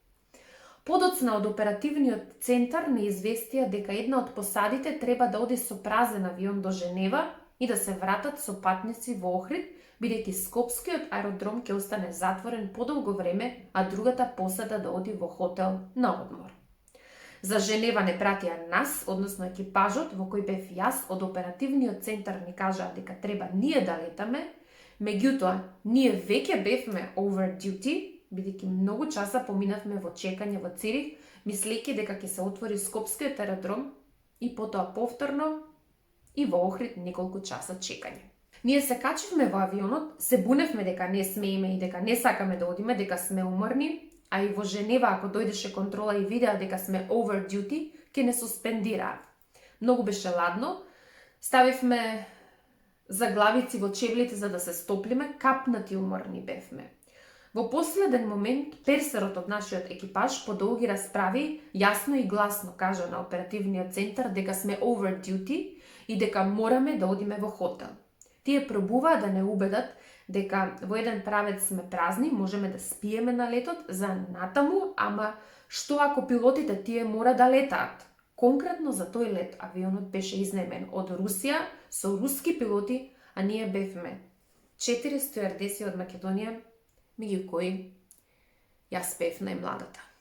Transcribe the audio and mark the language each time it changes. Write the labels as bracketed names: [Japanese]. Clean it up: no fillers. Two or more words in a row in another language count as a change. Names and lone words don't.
[Macedonian] Подоцна од оперативниот центар не известија дека една од посадите треба да оди со празен авион до Женева и да се вратат со патници во Охрид, бидејќи Скопскиот аеродром ќе остане затворен подолго време, а другата посада да оди во хотел на одмор. За Женева не пратија нас, односно екипажот во кој бев јас од оперативниот центар ни кажаа дека треба ние да летаме, Меѓутоа, ние веќе бевме [English] over duty, [Macedonian] бидејќи многу часа поминавме во чекање во Цирих, мислејќи дека ќе се отвори Скопскиот аеродром и потоа повторно и во Охрид неколку часа чекање. Ние се качивме во авионот, се буневме дека не смееме и дека не сакаме да одиме, дека сме уморни, а и во Женева ако дојдеше контрола и видеа дека сме [English] over duty, [Macedonian] ќе не суспендираат. Многу беше ладно, ставивме заглавици во чевлите за да се стоплиме, капнати уморни бевме. Во последен момент, персерот од нашиот екипаж по долги расправи јасно и гласно кажа на оперативниот центар дека сме [English] over duty [Macedonian] и дека мораме да одиме во хотел. Тие пробуваа да не убедат дека во еден правец сме празни, можеме да спиеме на летот за натаму, ама што ако пилотите тие мора да летаат? Конкретно за тој лет авионот беше изнаемен од Русија со руски пилоти, а ние бевме 4 стюардеси од Македонија, меѓу кои јас бев најмладата.